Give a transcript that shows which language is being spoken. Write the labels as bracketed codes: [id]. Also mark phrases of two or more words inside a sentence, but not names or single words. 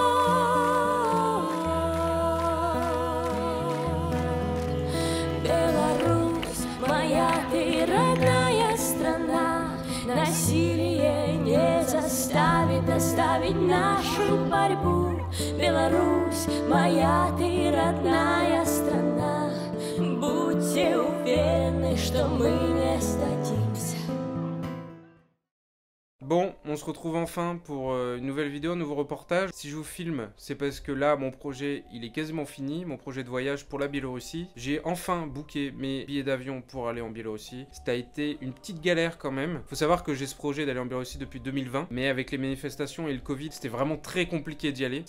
[ru] Ты родная страна, насилие не заставит оставить нашу борьбу. Беларусь, моя ты родная страна, будьте уверены, что мы не сдадимся. [fr] Bon, on se retrouve enfin pour une nouvelle vidéo, un nouveau reportage. Si je vous filme, c'est parce que là, mon projet, il est quasiment fini, mon projet de voyage pour la Biélorussie. J'ai enfin booké mes billets d'avion pour aller en Biélorussie. Ça a été une petite galère quand même. Faut savoir que j'ai ce projet d'aller en Biélorussie depuis 2020, mais avec les manifestations et le Covid, c'était vraiment très compliqué d'y aller.